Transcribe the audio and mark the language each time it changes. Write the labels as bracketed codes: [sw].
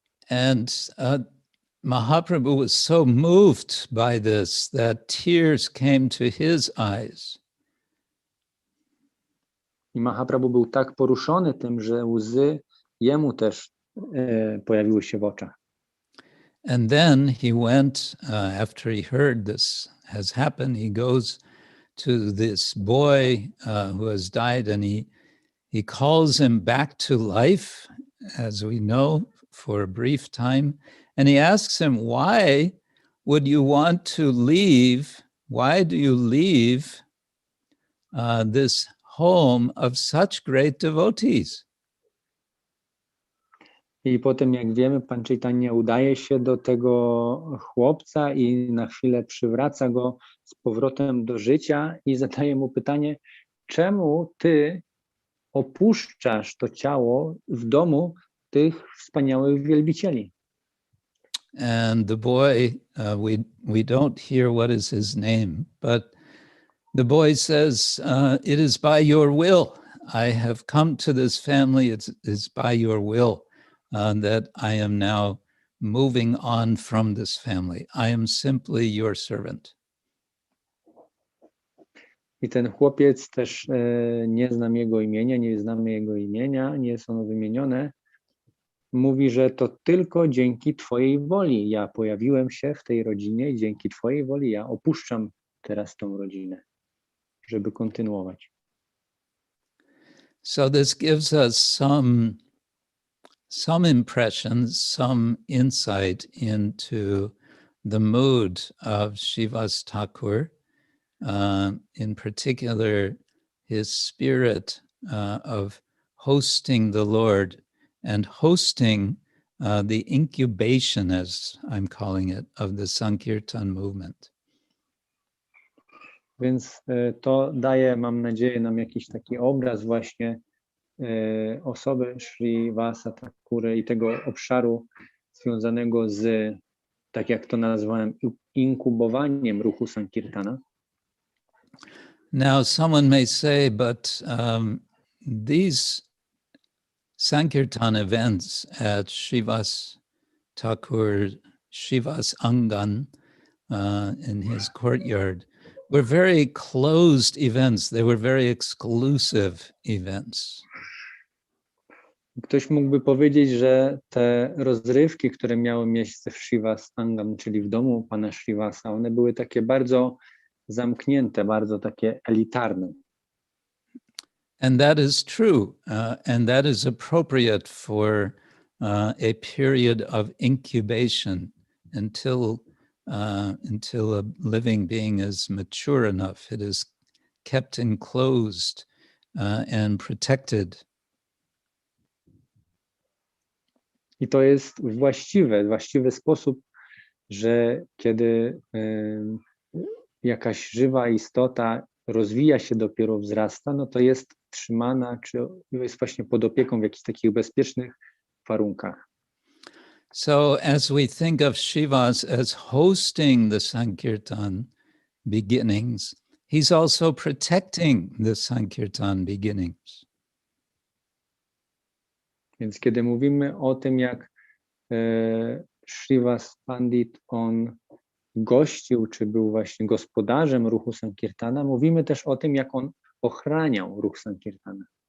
[en] And Mahaprabhu was so moved by this that tears came to his eyes. [pl] I Mahaprabhu był tak poruszony tym, że łzy jemu też pojawiły się w oczach. [en] And then he went, after he heard this has happened, he goes to this boy who has died, and he calls him back to life, as we know, for a brief time. And he asks him, why would you want to leave? Why do you leave this home of such great devotees? [pl] I potem, jak wiemy, Pan Chaitanya udaje się do tego chłopca i na chwilę przywraca go z powrotem do życia i zadaje mu pytanie, czemu ty opuszczasz to ciało w domu tych wspaniałych wielbicieli? [en] And the boy, we don't hear what is his name, but the boy says, it is by your will. I have come to this family, it's by your will that I am now moving on from this family. I am simply your servant. [pl] I ten chłopiec też nie znam jego imienia, nie jest ono wymienione. Mówi, że to tylko dzięki Twojej woli ja pojawiłem się w tej rodzinie i dzięki Twojej woli ja opuszczam teraz tą rodzinę, żeby kontynuować. [en] So this gives us some impressions, some insight into the mood of Srivas Thakur, in particular his spirit of hosting the Lord and hosting the incubation, as I'm calling it, of the Sankirtan movement. [pl] Więc to daje, mam nadzieję, nam jakiś taki obraz właśnie osoby Srivasa Thakury i tego obszaru związanego z, tak jak to nazwałem, inkubowaniem ruchu Sankirtana. [en] Now, someone may say, but these Sankirtan events at Srivas Thakur, Srivas Angan, in his courtyard, were very closed events. They were very exclusive events. [pl] Ktoś mógłby powiedzieć, że te rozrywki, które miały miejsce w Srivas Angam, czyli w domu pana Srivasa, one były takie bardzo zamknięte, bardzo takie elitarne. [en] And that is true, and that is appropriate for a period of incubation until a living being is mature enough. It is kept enclosed and protected. [pl] I to jest właściwy sposób, że kiedy jakaś żywa istota rozwija się, dopiero wzrasta, no to jest trzymana, czy jest właśnie pod opieką w jakichś takich bezpiecznych warunkach. [en] So as we think of Srivas as hosting the Sankirtan beginnings, he's also protecting the Sankirtan beginnings. [pl] Więc kiedy mówimy o tym, jak Srivas Pandit, on gościł, czy był właśnie gospodarzem ruchu Sankirtana, mówimy też o tym, jak on ochraniał ruch Sankirtana.